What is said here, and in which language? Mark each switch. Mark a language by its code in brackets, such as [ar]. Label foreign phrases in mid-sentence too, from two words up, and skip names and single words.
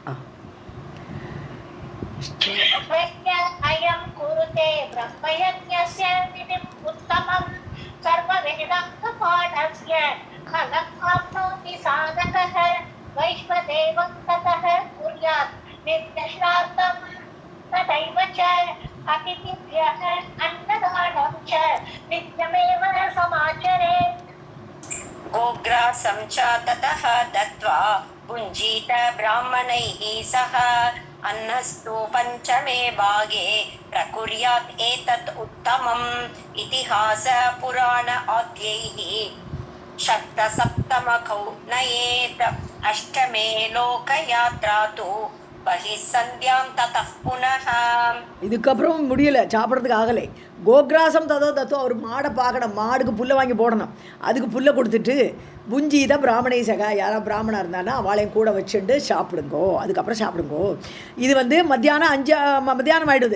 [sa] अयं कुरुते ब्रह्मयज्ञस्य विधिम् उत्तमं सर्ववेदाङ्ग पाठस्य फलम् आप्नोति साधकः वैश्वदेवं ततः कुर्यात् नित्यश्राद्धं तथैव च அதிதிभ्यः अन्नदानं च नित्यमेव समाचरेत्. गोग्रासं च ततः दत्त्वा भुञ्जीत ब्राह्मणैः सह अन्नस्तु पञ्चमे भागे प्रकुर्यात् एतत् उत्तमम्. इतिहास पुराण आद्यैः शक्तसप्तमकौ नयेत् अष्टमे लोकयात्रा तु बहिः सन्ध्यां ततः पुनः. [ta] இதுக்கப்புறம் முடியலை, சாப்பிட்றதுக்கு ஆகலை. [sa] गोग्रासं ततो दत्तो [ta] அவர் மாடை பார்க்கணும், மாடுக்கு புல்லை வாங்கி போடணும், அதுக்கு புல்லை கொடுத்துட்டு [sa] भुञ्जीत ब्राह्मणैः सह [ta] யாராவது பிராமணா இருந்தானா அவளையும் கூட வச்சுட்டு சாப்பிடுங்கோ, அதுக்கப்புறம் சாப்பிடுங்கோ. இது வந்து மத்தியானம் ஆகிடுது.